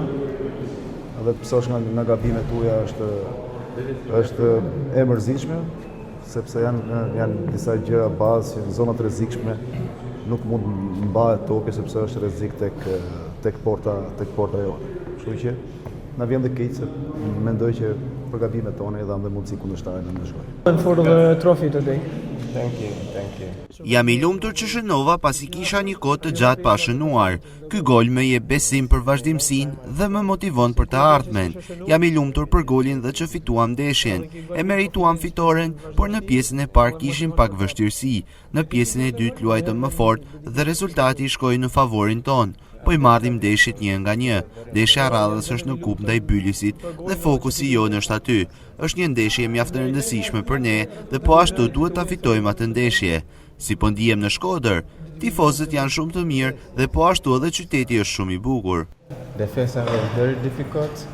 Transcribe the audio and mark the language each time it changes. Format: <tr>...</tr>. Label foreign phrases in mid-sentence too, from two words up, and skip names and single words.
<sq>Edhe të pësosh nga gabimet tuaja është e mërzitshme, sepse janë disa gjëra bazë, zonat rrezikshme, nuk mund mbahet topi sepse është rrezik tek porta jote. Kështu që na vjen dhe keq se mendoj që për gabimet tona i dham dhe mundësi kundërshtare në ndeshje.</sq> <en>For the trophy today. Thank you.</en> <sq>Jam i lumtur që shënova pasi kisha një kohë të gjatë pa shënuar. Ky gol më jep besim për vazhdimsinë dhe më motivon për të ardhmen. Jam i lumtur për golin dhe që fituam ndeshjen. E merituam fitoren, por në pjesën e parë kishim pak vështirësi. Në pjesën e dytë luajtëm më fort dhe rezultati shkoi në favorin ton. Po i marrim ndeshjet 1-1. Ndeshja e radhës është në kupë ndaj Bylisit dhe fokusi jonë është aty. Është një ndeshje mjaft e rëndësishme për ne dhe po ashtu duhet ta fitojmë atë ndeshje. Si po ndihem në Shkodër, tifozët janë shumë të mirë dhe po ashtu edhe qyteti është shumë i bukur.</sq> <en>The first half was very difficult.</en>